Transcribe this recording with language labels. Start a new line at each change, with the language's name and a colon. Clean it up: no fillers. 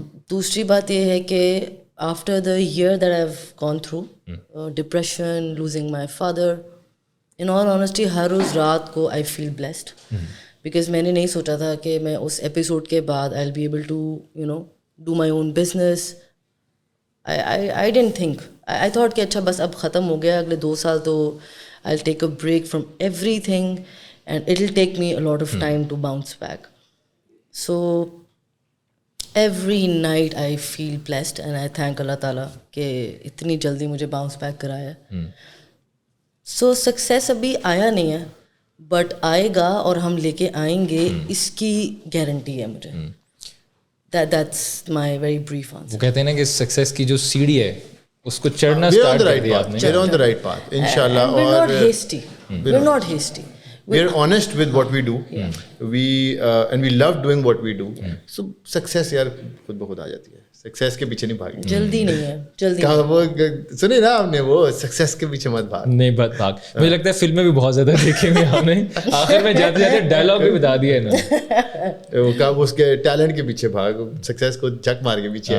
English: دوسری بات یہ ہے کہ after the year that I have gone through, depression, losing my father, in all honesty
Urdu: ہر روز رات کو
English: I feel blessed, because
Urdu: میں نے نہیں سوچا تھا کہ میں اس ایپیسوڈ کے بعد
English: I will be able to do my own business. I didn't think. I thought
Urdu: کہ اچھا بس اب ختم ہو گیا, اگلے 2 سال تو
English: I'll take a break from everything and it'll take me a lot of time to bounce back. So every night I feel blessed and I thank اللہ تعالیٰ
Urdu: کہ اتنی جلدی مجھے باؤنس بیک کرایا. So success ابھی آیا نہیں ہے, بٹ آئے گا اور ہم لے کے آئیں گے, اس کی گارنٹی ہے مجھے.
English: That's my very brief answer.
Urdu: وہ کہتے ہیں نا کہ سکسیس کی جو سیڑھی ہے اس کو چڑھنا اسٹارٹ کر دیا آپ نے.
English: We're on the right path, inshallah. We're not hasty. We're not hasty. We're honest with what we do. And we love doing what we do.
Urdu: So success یار خود بخود آ جاتی ہے. سکسیس کے پیچھے نہیں بھاگیں. جلدی نہیں ہے, جلدی. وہ سنی نا آپ نے, وہ سکسیس کے پیچھے مت بھاگ. نہیں بات بھاگ. مجھے لگتا ہے فلمیں بھی بہت زیادہ دیکھیں گے ہم نے, آخر میں جاتے جاتے ڈائلاگ بھی بتا دیا ہے نا, اس کے ٹیلنٹ کے پیچھے بھاگ, سکسیس کو جھک مار کے پیچھے.